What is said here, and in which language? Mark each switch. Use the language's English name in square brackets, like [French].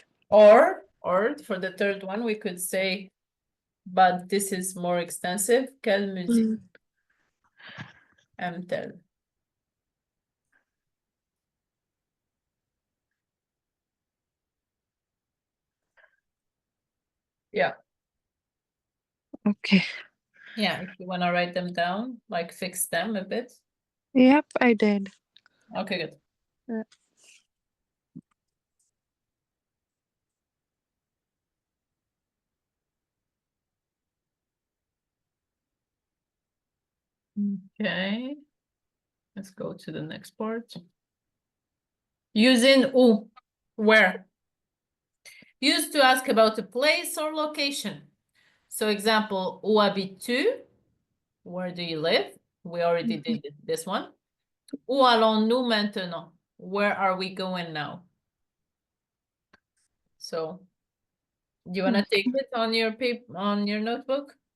[English] Or for the third one, we could say, but this is more extensive. [French] Quelle musique aime-t-elle? [English] Yeah. Okay. Yeah, if you want to write them down, like fix them a bit. Yep, I did. Okay, good. Okay. Let's go to the next part. Using où, where. Used to ask about a place or location. So example, [French] où habites-tu? [English] Where do you live? We already did this one. [French] Où allons-nous maintenant? [English] Where are we going now? So, do you want to take it on your paper, on your notebook?